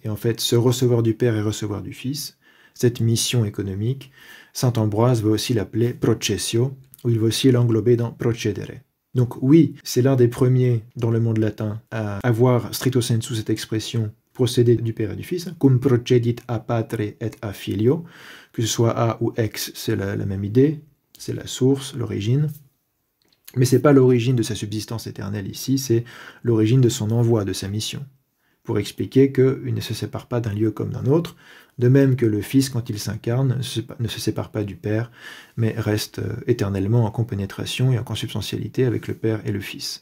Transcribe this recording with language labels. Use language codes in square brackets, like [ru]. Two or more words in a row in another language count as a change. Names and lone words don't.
[fr] Et en fait, ce recevoir du Père et recevoir du Fils, cette mission économique, saint Ambroise va aussi l'appeler processio, ou il va aussi l'englober dans procedere. Donc oui, c'est l'un des premiers dans le monde latin à avoir [la] stricto sensu [fr] cette expression procéder du Père et du Fils, [la] cum procedit a patre et a filio, [fr] que ce soit a ou ex, c'est la même idée, c'est la source, l'origine. Mais ce n'est pas l'origine de sa subsistance éternelle ici, c'est l'origine de son envoi, de sa mission, pour expliquer qu'il ne se sépare pas d'un lieu comme d'un autre, de même que le Fils, quand il s'incarne, ne se sépare pas du Père, mais reste éternellement en compénétration et en consubstantialité avec le Père et le Fils.